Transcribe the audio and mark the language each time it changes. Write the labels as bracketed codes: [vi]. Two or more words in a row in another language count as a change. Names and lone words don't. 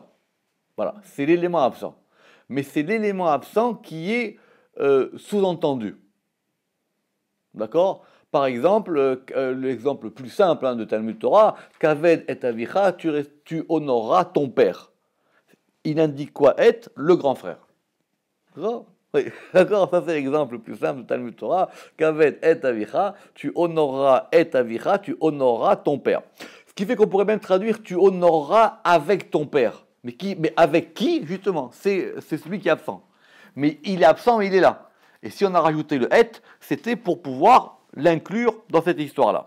[fr] Voilà, c'est l'élément absent. Mais c'est l'élément absent qui est sous-entendu. D'accord? Par exemple, l'exemple le plus simple de [he] תלמוד תורה, כבד את אביך, [fr] tu honoreras ton père. Il indique quoi? Et, le grand frère. D'accord? Oui, d'accord, ça c'est l'exemple le plus simple de [he] תלמוד תורה. כבד את אביך, [fr] tu honoreras [he] את אביך, [fr] tu honoreras ton père. Ce qui fait qu'on pourrait même traduire tu honoreras avec ton père. Mais avec qui, justement? C'est celui qui est absent. Mais il est absent, mais il est là. Et si on a rajouté le et, c'était pour pouvoir l'inclure dans cette histoire-là.